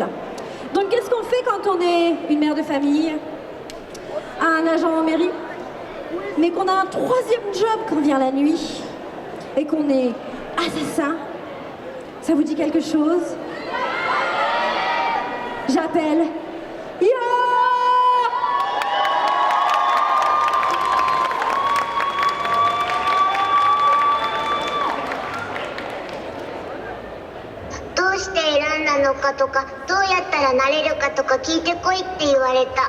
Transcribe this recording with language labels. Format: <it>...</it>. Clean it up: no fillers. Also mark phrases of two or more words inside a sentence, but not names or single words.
<fr>Donc, qu'est-ce qu'on fait quand on est une mère de famille, un agent en mairie, mais qu'on a un troisième job quand vient la nuit, et qu'on est assassin? Ça vous dit quelque chose? J'appelle... Yo!</fr> <ja>のかとかどうやったらなれるかとか聞いてこいって言われた。</ja>